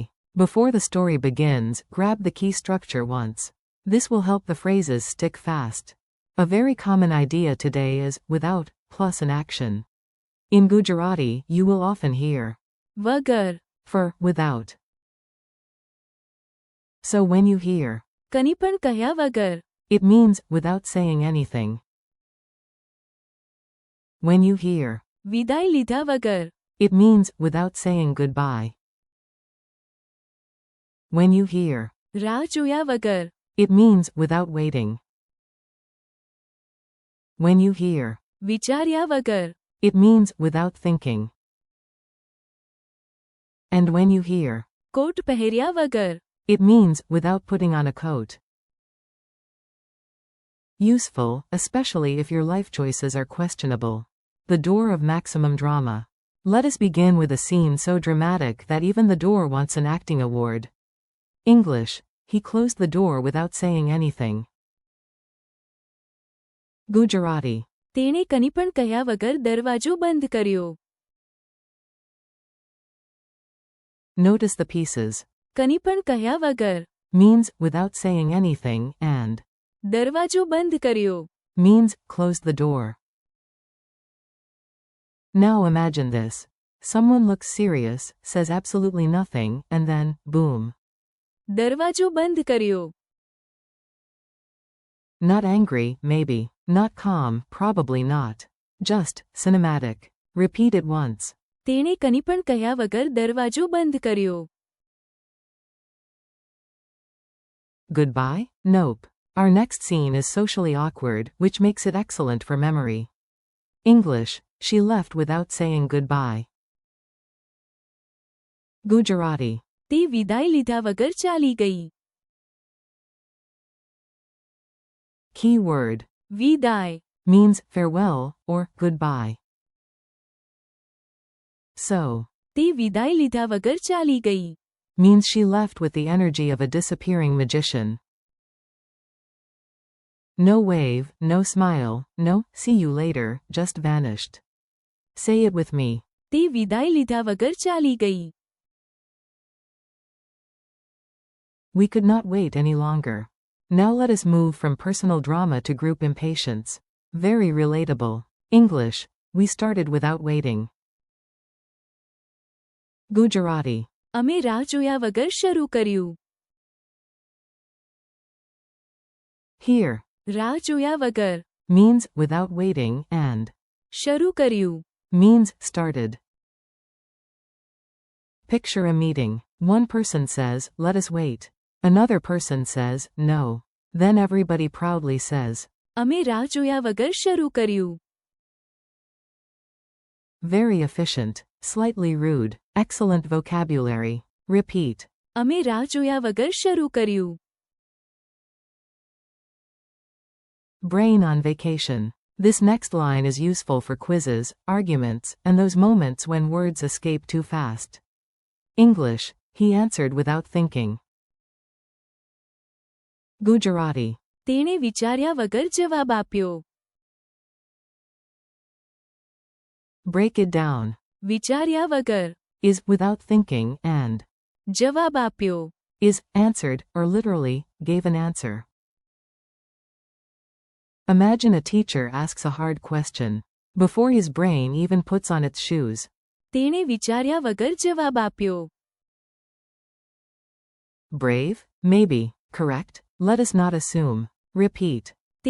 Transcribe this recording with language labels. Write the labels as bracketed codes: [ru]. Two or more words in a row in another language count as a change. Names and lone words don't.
[en] Before the story begins, grab the key structure once. This will help the phrases stick fast. A very common idea today is, without, plus an action. In Gujarati, you will often hear વગર. for without. So when you hear [gu] કંઈ પણ કહ્યા વગર. [en] it means without saying anything. When you hear [gu] વિદાય લીધા વગર. [en] it means without saying goodbye. When you hear [gu] રાહ જોયા વગર. [en] it means without waiting. When you hear [gu] વિચાર્યા વગર. [en] it means without thinking. And when you hear [gu] કોટ પહેર્યા વગર. [en] it means without putting on a coat. Useful, especially if your life choices are questionable. The door of maximum drama. Let us begin with a scene so dramatic that even the door wants an acting award. English. He closed the door without saying anything. Gujarati. [gu] તેણે કંઈ પણ કહ્યા વગર દરવાજો બંધ કર્યો. [en] Notice the pieces. [gu] કંઈ પણ કહ્યા વગર. [en] Means without saying anything, and [gu] દરવાજો બંધ કર્યો. [en] means closed the door. Now imagine this. Someone looks serious, says absolutely nothing, and then, boom. [gu] દરવાજો બંધ કર્યો. [en] Not angry, maybe. Not calm, probably not. Just cinematic. Repeat it once. [gu] તેણે કંઈ પણ કહ્યા વગર દરવાજો બંધ કર્યો. [en] Goodbye? Nope. Our next scene is socially awkward, which makes it excellent for memory. English. She left without saying goodbye. Gujarati. [gu] તે વિદાય લીધા વગર ચાલી ગઈ. [en] Key word. વિદાય. Means farewell, or goodbye. So. [gu] તે વિદાય લીધા વગર ચાલી ગઈ. [en] Means she left with the energy of a disappearing magician. No wave, no smile, no, see you later, just vanished. Say it with me. [gu] તે વિદાય લીધા વગર ચાલી ગઈ. [en] We could not wait any longer. Now let us move from personal drama to group impatience. Very relatable. English. We started without waiting. Gujarati. [gu] અમે રાહ જોયા વગર શરૂ કર્યું. [en] Here. [gu] રાહ જોયા વગર. [en] Means without waiting, and [gu] શરૂ કર્યું. [en] means started. Picture a meeting. One person says, let us wait. Another person says, no. Then everybody proudly says, [gu] અમે રાહ જોયા વગર શરૂ કર્યું. [en] Very efficient. Slightly rude. Excellent vocabulary. Repeat. [gu] અમે રાહ જોયા વગર શરૂ કર્યું. [en] Brain on vacation. This next line is useful for quizzes, arguments, and those moments when words escape too fast. English. He answered without thinking. Gujarati. [gu] તેણે વિચાર્યા વગર જવાબ આપ્યો. [en] Break it down. [gu] વિચાર્યા વગર. [en] Is without thinking, and [gu] જવાબ આપ્યો. [en] is answered, or literally, gave an answer. Imagine a teacher asks a hard question. Before his brain even puts on its shoes. [gu] તેણે વિચાર્યા વગર જવાબ આપ્યો. [en] Brave? Maybe. Correct? Let us not assume. Repeat.